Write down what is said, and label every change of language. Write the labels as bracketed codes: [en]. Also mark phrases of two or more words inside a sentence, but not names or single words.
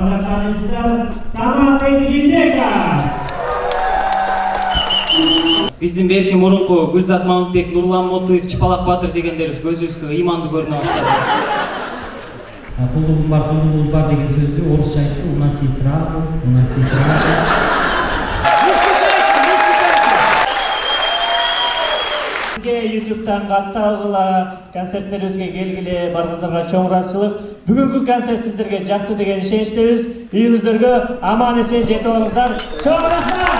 [ky] Биздин берки мурунку Гүлзат Мамытбек, Нурлан Мотуев, Чапалак Батыр дегендерибиз көзүбүзгө ыймандуу көрүнө баштады. Кулдугум бар деген сөздү орусча айтты. [ru] У нас есть рабы, у нас есть рабы. [ky] YouTube'dan каттагыла, концерттерибизге келгиле, барыңыздарга чоң ыраазычылык. Бүгүнкү концерт сиздерге жакты деген ишеничтебиз. Үйүңүздөргө аман эсен жетип алыңыздар. Чоң рахмат.